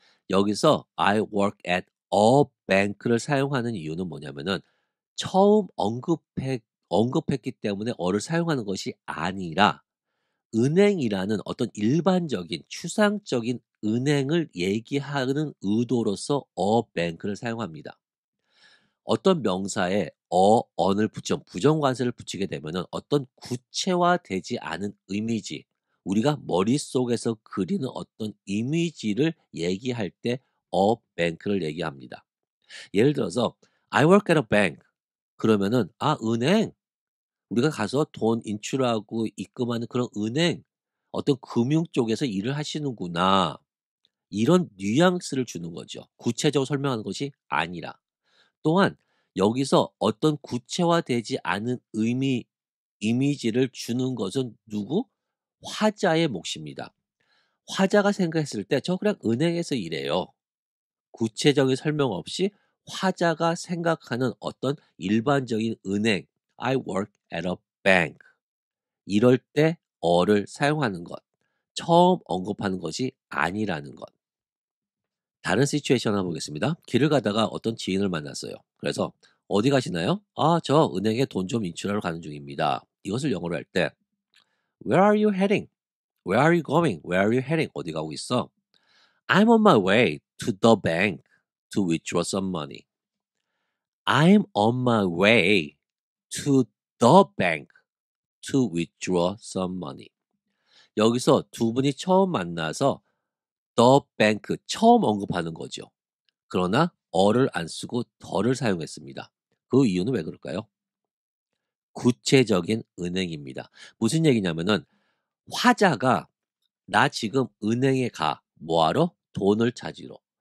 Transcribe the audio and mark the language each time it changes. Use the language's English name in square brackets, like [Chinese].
[Korean] 여기서 [English] I work at a bank [Korean] 를 사용하는 이유는 뭐냐면은 처음 언급했기 때문에 어를 사용하는 것이 아니라 은행이라는 어떤 일반적인 추상적인 은행을 얘기하는 의도로서 a bank를 사용합니다. 어떤 명사에 on을 붙여 부정관사를 붙이게 되면은 어떤 구체화되지 않은 이미지, 우리가 머릿속에서 그리는 어떤 이미지를 얘기할 때 a bank를 얘기합니다. 예를 들어서 [English] I work at a bank. [Korean] 그러면은 은행. 우리가 가서 돈 인출하고 입금하는 그런 은행, 어떤 금융 쪽에서 일을 하시는구나. 이런 뉘앙스를 주는 거죠. 구체적으로 설명하는 것이 아니라. 또한 여기서 어떤 구체화되지 않은 이미지를 주는 것은 누구? 화자의 몫입니다. 화자가 생각했을 때 저 그냥 은행에서 일해요. 구체적인 설명 없이 화자가 생각하는 어떤 일반적인 은행, [English] I work at a bank. [Korean] 이럴 때 어를 사용하는 것. 처음 언급하는 것이 아니라는 것. 다른 시츄에이션 한번 보겠습니다. 길을 가다가 어떤 지인을 만났어요. 그래서 어디 가시나요? 저 은행에 돈 좀 인출하러 가는 중입니다. 이것을 영어로 할 때 [English] Where are you heading? Where are you going? Where are you heading? [Korean] 어디 가고 있어? [English] I'm on my way to the bank to withdraw some money. I'm on my way to the bank to withdraw some money. [Korean] 여기서 두 분이 처음 만나서 the bank 처음 언급하는 거죠. 그러나 어를 안 쓰고 더를 사용했습니다. 그 이유는 왜 그럴까요? 구체적인 은행입니다. 무슨 얘기냐면은 화자가 나 지금 은행에 가. 뭐하러? 돈을 찾으러.